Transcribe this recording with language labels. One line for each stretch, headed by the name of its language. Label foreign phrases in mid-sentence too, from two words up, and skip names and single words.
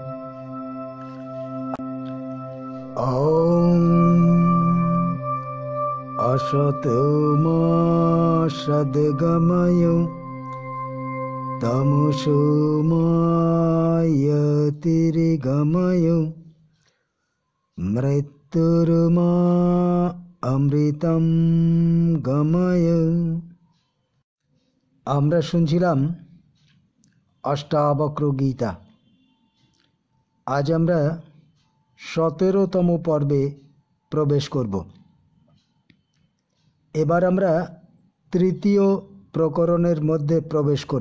Sanskrit: ॐ असतो मा सद्गमय तमसो मा यतिर्गमय मृत्युर्मा अमृतं गमय।
Bangla: আমরা শুনছিলাম অষ্টাবক্র গীতা। আজ আমরা 17তম পর্বে প্রবেশ করব। এবার আমরা তৃতীয় প্রকরণের মধ্যে প্রবেশ করব।